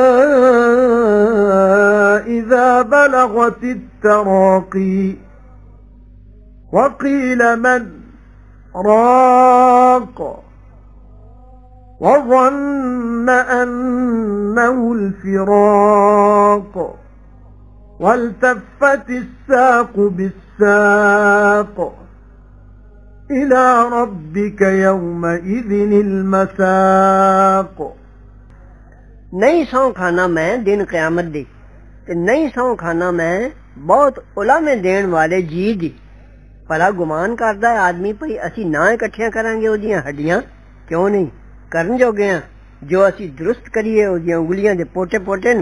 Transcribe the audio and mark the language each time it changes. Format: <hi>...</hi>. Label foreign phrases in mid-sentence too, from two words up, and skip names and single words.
<ar>إذا بلغت التراقي وقيل من راق وظن أنه الفراق والتفت الساق بالساق إلى ربك يومئذ المساق।</ar> <pa>نہیں سو کھاناں میں دن قیامت دی تے نہیں سو کھاناں میں بہت الامے دین والے جی دی. بھلا گمان کردا ہے آدمی بھئی اسی نا اکٹھیاں کراں گے اوہدیاں ہڈیاں، کیوں نہیں کرن جوگے ہاں جو اسی درست کریے اوہدیاں انگلیاں دے پوٹے پوٹے نوں.</pa>